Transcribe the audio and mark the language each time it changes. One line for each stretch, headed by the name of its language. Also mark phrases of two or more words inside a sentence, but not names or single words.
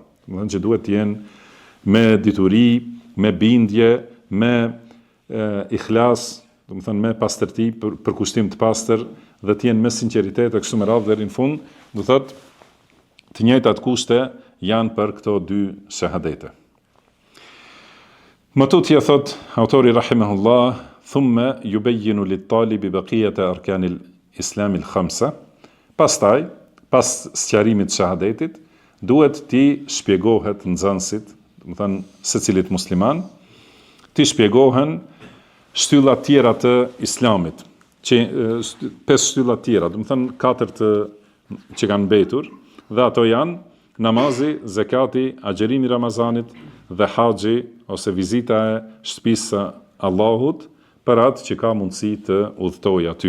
Albanian: Do të thënë që duhet të jenë me dituri, me bindje, me ikhlas, do të thënë me pastërti, për kushtim të pastër, dhe të jenë me sinqeritet e kështu me radhë deri në fund, do thotë të njëjtat kushte janë për këto dy shahadete. Më tutje thot autori rahimahullah,
Arabic: ثم يبين للطالب بقية أركان الإسلام الخمسة.
Albanian: Pastaj, pas sqarimit të shahadetit, duhet t'i shpjegohet nxënësit, do të thënë secilit musliman, t'i shpjegohen shtyllat tjera të islamit, që 5 shtyllat tjera, do të thënë 4 që kanë mbetur, dhe ato janë namazi, zakati, agjerimi Ramazanit dhe haxhi ose vizita e shtëpisë së Allahut për atë që ka mundësi të udhtojë aty.